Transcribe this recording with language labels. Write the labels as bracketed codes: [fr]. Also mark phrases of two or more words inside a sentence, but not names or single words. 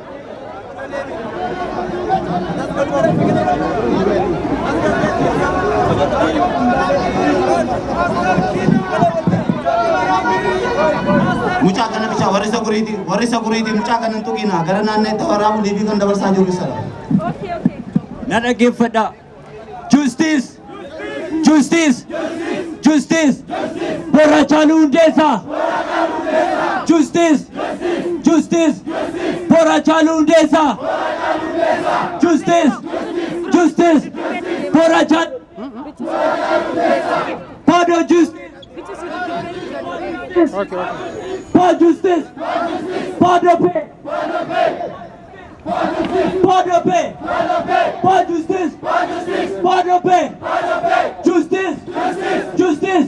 [om] Mucaa kana bicha warisa guriiti mucaa kana tuqina gara naanneetti waraabu liibii kan dabarsaa jiru sala. Nana geeffadha. [en] Justice! Justice! Justice! Borachaalu Hundeessaa! Justice! Justice! Borachaalu Hundeessaa! Justice! Justice! Borachaalu Pardon justice! [fr] Pas justice! Pas de paix! Pas de paix! Pas justice! Pas de paix! Justice! Justice!